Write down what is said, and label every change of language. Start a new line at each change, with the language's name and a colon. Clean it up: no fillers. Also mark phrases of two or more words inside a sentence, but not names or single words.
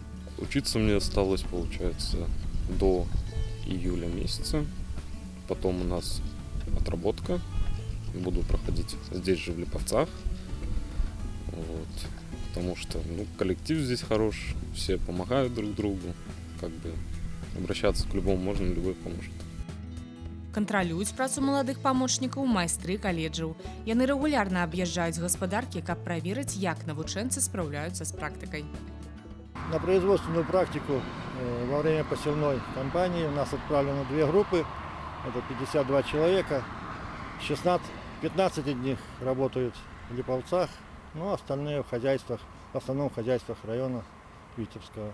Russian: Учиться мне осталось, получается, до июля месяца. Потом у нас отработка. Буду проходить здесь же, в Липовцах. Потому что коллектив здесь хорош, все помогают друг другу. Обращаться к любому можно, любой поможет.
Belarusian: Кантралююць працу маладых памочнікаў майстры каледжаў. Яны рэгулярна аб'язджаюць гаспадаркі, каб праверыць, як навучэнцы спраўляюцца з практыкай.
Russian: На производственную практику во время посевной кампании у нас отправлено 2 группы, это 52 человека, 15 из них работают в Липовцах, остальные в хозяйствах, в основном в хозяйствах района Витебского.